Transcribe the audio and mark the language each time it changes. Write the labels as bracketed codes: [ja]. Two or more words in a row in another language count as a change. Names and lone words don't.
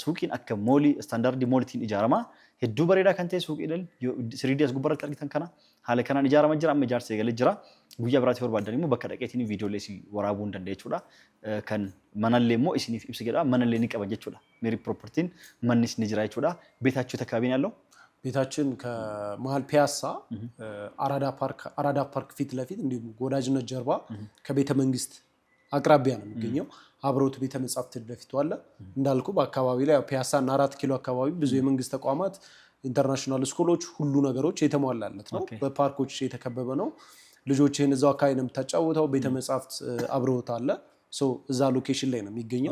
[om] Suuqiin akka moolii istaandaardii moolitiin ijaarama. Hedduu bareedaa kan ta'e suuqiileen 3D as gubbaarratti argitan kana haala kanaan ijaarama jira. Amma ijaarsa eegalee jira. Guyyaa biraatti barbaadan immoo bakka dhaqeetiin viidiyoolee isin waraabuu hin dandeenya jechuudha. Kan manallee immoo isiniif ibsa jedha. Manallee ni qaban jechuudha. Meerii Piroopertiin mannis ni jira jechuudha. [am] ቤታችሁ ተካባቢ ያለው ቤታችን ከመሃል ፒያሳ አራዳ ፓርክ ፊት ለፊት እንዲሁም ወዳጅነት ጀርባ ከቤተ መንግስት አቅራቢያ ነው የሚገኘው። አብሮት ቤተ መጻሕፍት ለፊቱ አለ። እንዳልኩ በአካባቢ ላይ ፒያሳ እና 4 ኪሎ አካባቢ ብዙ የመንግስት ተቋማት [en] international schools [am] ሁሉ ነገሮች የተሟላለት ነው። በፓርኮች የተከበበ ነው። ልጆችን እዛው አካባቢ ነው የምታጫውተው። ቤተ መጻሕፍት አብሮት አለ። እዛ ሎኬሽን ላይ ነው የሚገኘው።